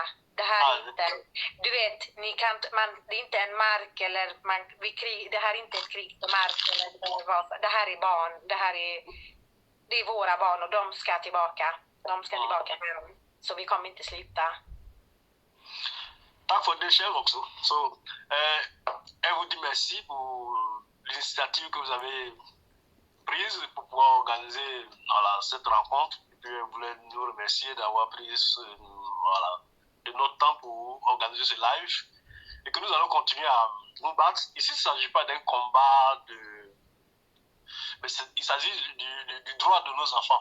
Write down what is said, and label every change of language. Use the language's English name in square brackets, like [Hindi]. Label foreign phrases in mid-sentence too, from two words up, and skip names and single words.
[Swedish] Det här är inte, du vet, det är inte en mark eller det här är inte ett krig på mark eller det här är barn, det är våra barn och de ska tillbaka. De ska tillbaka hem. Så vi kommer inte sluta. Tack för det själv också. Så jag [French] vous dis merci pour l'initiative que vous avez prise pour pouvoir organiser cette rencontre. Et puis je voulais nous remercier d'avoir pris de notre temps pour organiser ce live. Et que nous allons continuer à nous battre. Ici, il ne s'agit pas d'un combat mais il s'agit du droit de nos enfants.